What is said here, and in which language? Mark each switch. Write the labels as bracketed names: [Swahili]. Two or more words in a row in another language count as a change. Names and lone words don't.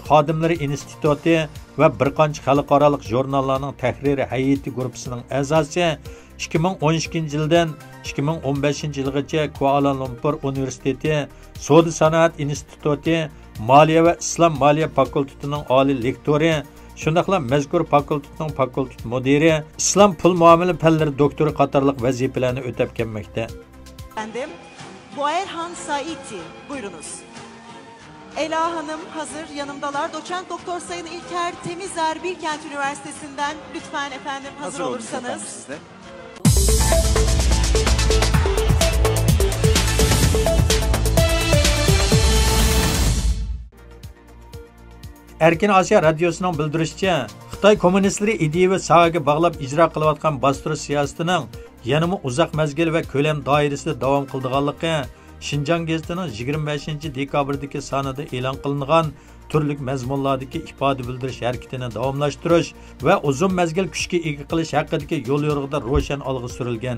[Uzbek] xodimlari instituti va bir qancha xalqaro jurnallarning tahriri hay'ati guruhining a'zosi 2012-yildan 2015-yilgacha Kuala Lumpur universiteti, Savdo sanoat instituti, Moliya va Islom moliya fakultetining oliy lektori, shundaqla mazkur fakultetning fakultet mudiri, Islom pul muomala fanlari doktori qatorliq vazifalarni o'tab kelmoqda. [Turkish] Efendim, Boerhan Saiti, buyurunuz. Ela Hanım hazır, yanımdalar. Doçent Doktor Sayın İlker Temizer Bilkent Üniversitesi'nden lütfen efendim hazır olursanız. [Uzbek] Erkin Asiya radyosuning bildirishicha, Xitoy kommunistlari ideyaviy sohaga bog'lab ijro qilayotgan bostirish siyosatining yanama uzoq mazgil va ko'lam doirasida davom qildiganligi Şinjan gazetining 25 dekabrdagi sonida e'lon qilingan turli mazmunlardagi ifoda bildirish harakatini davomlashtirish va uzun mazgil kuchga ega qilish haqidagi yo'l yo'riqda ro'shan olg'a surilgan.